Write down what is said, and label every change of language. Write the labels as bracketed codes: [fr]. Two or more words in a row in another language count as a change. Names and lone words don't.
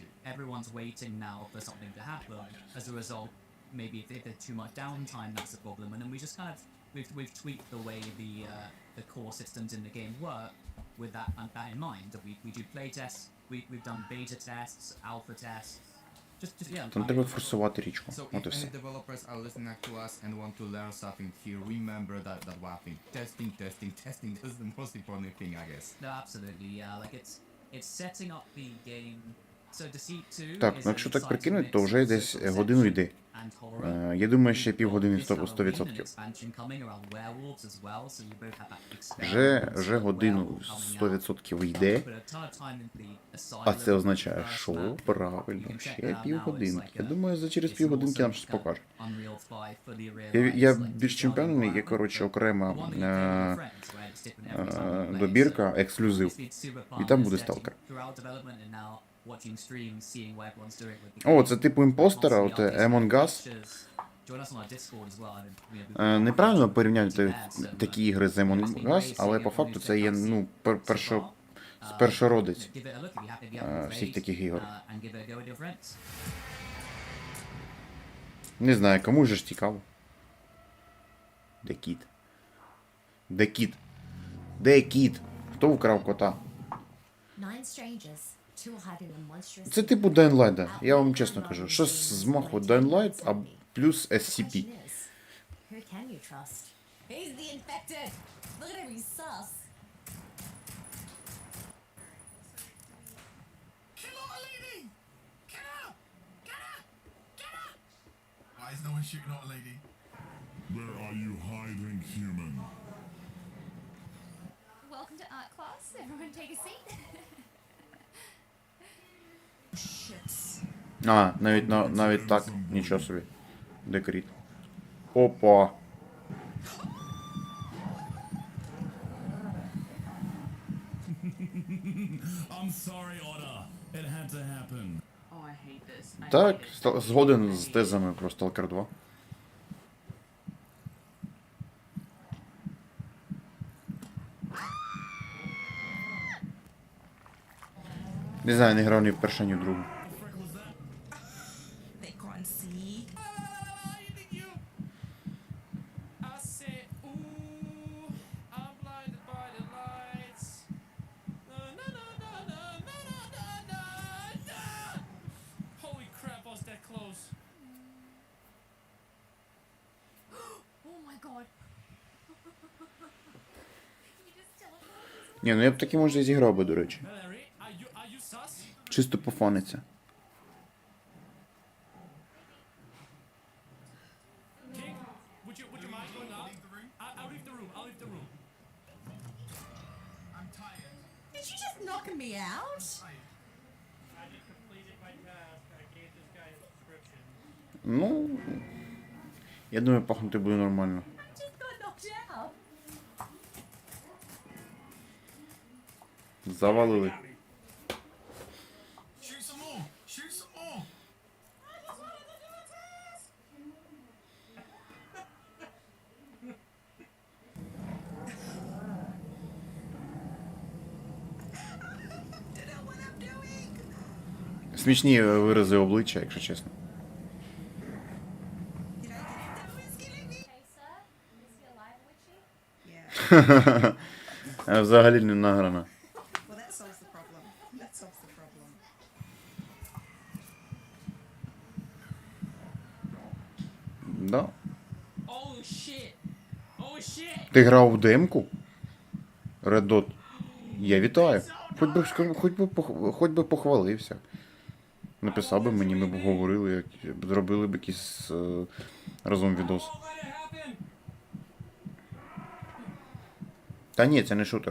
[en] Everyone's waiting now for something to happen. As a result, maybe if there's too much downtime, that's a problem. And then we just kind of we've tweaked the way the core systems in the game work with that in mind. That we do play tests, we've done beta tests, alpha tests. Just yeah. [uk] Там треба форсувати річку. [en] So [uk] От і [en] if [uk] все. [en] any developers are listening to us and want to learn something here, remember that one thing. Testing is the most important thing, I guess. No, absolutely, yeah. Like it's setting up the game. So Deceit 2 [uk] Так, [en] is [uk] ну [en] an [uk] якщо так [en] exciting [uk] прикинути, [en] mix [uk] то вже [en] of [uk] десь [en] social [uk] годину [en] deception [uk] йде. [en] and horror. [uk] Я думаю, ще півгодини [en] This Halloween, an 100%. expansion coming around werewolves as well, so you both have that experiment [uk] Вже [en] of [uk] годину [en] werewolf coming out. [uk] 100% йде. [en] Put a ton of time into the [uk] А це [en] asylum, [uk] означає, [en] first [uk] що [en] map. [uk] правильно, [en] You can check [uk] ще [en] that out now, it's [uk] півгодинки. [en] like [uk] Я [en] a- [uk] думаю, за через [en] it's [uk] півгодинки нам [en] awesome [uk] щось [en] kind of [uk] покажуть. [en] Unreal 5 fully [uk] Я [en] realized, like, [uk] більш чим [en] jungle [uk] впевнений, є, [en] environment, [uk] коротше, [en] but [uk] окрема [en] the one that you play with your friends, right, it's different every time you play, [uk] добірка, [en] so [uk] ексклюзив. [en] it's been super [uk] І [en] fun [uk] там буде [en] testing [uk] Сталкер. [en] throughout development and now watching streams, seeing what everyone's doing with the [uk] О, [en] game. [uk] це типу імпостера, от Among Us. [en] Join us on our Discord as well. I mean, we- [uk] Неправильно порівняти такі ігри з Among Us, але по факту це є, ну, першородець [en] Give it a look if you have- if you haven't [uk] всіх [en] played, [uk] таких ігор. [en] and give it a go with your friends. [uk] Не знаю, кому ж цікаво. Де кіт? Де кіт? Де кіт? Хто вкрав кота? [en] Nine strangers, two hiding in monstrous. [uk] Це типу Dying Light, да. Я вам чесно кажу. Щось з маху Dying Light, а плюс SCP. [en] Who can you trust? He's the infected. Look at him, he's sus. Kill our lady! Get her! Get her! Get her! Why is no one shooting at a lady? Where are you hiding, human? Welcome to art class. Everyone take a seat. [uk] А, навіть так, нічого собі. Декріт. Опа. [en] I'm sorry, Otter. It had to happen. Oh, I hate this. [uk] Так, згоден з тезами про Stalker 2. Не знаю, не грав ні в першу, ні в другу. [en] They can't see. I say, ooh, I'm blinded by the lights. Na na na na na na na na na. Holy crap, I was that close. Oh my god. You just teleported. [uk] Ні, ну я б таки, може, зіграв би, до речі. [en] Valerie, are you sus? [uk] Чисто пофаниться. [en] King, would you mind going up? I'll leave the room. I'll leave the room. I'm tired. Did you just knock me out? I just completed my task. I gave this guy a subscription. [uk] Ну, я думаю, пахнути буде нормально. [en] Just got knocked out. [uk] Завалили. [en] Shoot some more! Shoot some more! [uk] Смішні вирази обличчя, якщо чесно. [en] Hey, sir. Is he alive, Witchy? Yeah. [uk] Взагалі не награна. [en] Well, that solves the problem. That solves the problem. [uk] Да. [en] Oh shit! Oh shit! [uk] Ти грав в демку? Red Dot. Я вітаю. Хоч би похвалився. Написав би мені, ми б говорили, зробили б якийсь разом відос. Та ні, це не шутер.